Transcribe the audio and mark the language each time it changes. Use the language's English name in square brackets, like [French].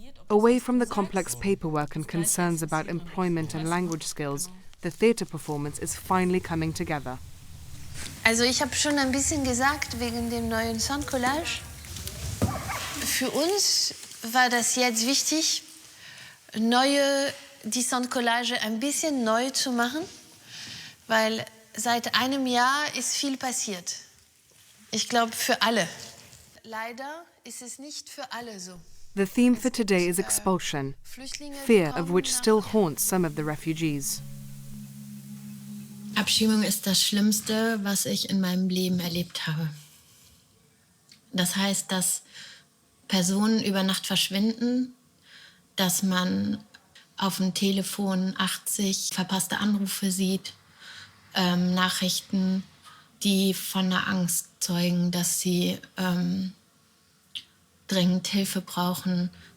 [English] Away from the complex paperwork and concerns about employment and language skills, the theatre performance is finally coming together. [German] Also ich habe schon ein bisschen gesagt wegen dem neuen Soundcollage. Für uns war das jetzt wichtig, die Soundcollage ein bisschen neu zu machen, weil seit einem Jahr ist viel passiert. Ich glaube für alle. Leider ist es nicht für alle so. [English] The theme for today is expulsion, fear of which still haunts some of the refugees. [German] Abschiebung ist das Schlimmste, was ich in meinem Leben erlebt habe. Das heißt, dass Personen über Nacht verschwinden, dass man auf dem Telefon 80 verpasste Anrufe sieht, Nachrichten, die von der Angst zeugen, dass sie dringend Hilfe brauchen.